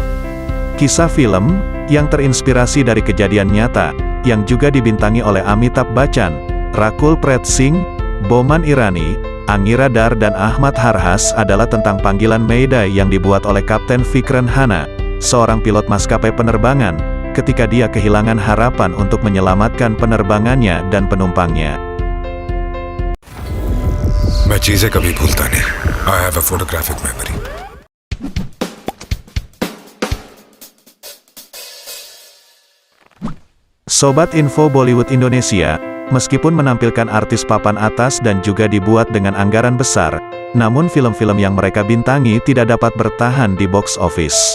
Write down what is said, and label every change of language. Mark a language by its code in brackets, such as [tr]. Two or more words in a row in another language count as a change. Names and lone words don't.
[id] Kisah film, yang terinspirasi dari kejadian nyata, yang juga dibintangi oleh Amitabh Bachchan, Rakul Preet Singh, Boman Irani, Angira Dar dan Ahmad Harhas adalah tentang panggilan Mayday yang dibuat oleh Kapten Vikran Hanna, seorang pilot maskapai penerbangan, ketika dia kehilangan harapan untuk menyelamatkan penerbangannya dan penumpangnya. [hi] मैं चीजें कभी भूलता नहीं. [en] I have a photographic memory. [id] Sobat Info Bollywood Indonesia, meskipun menampilkan artis papan atas dan juga dibuat dengan anggaran besar, namun film-film yang mereka bintangi tidak dapat bertahan di [en] box office.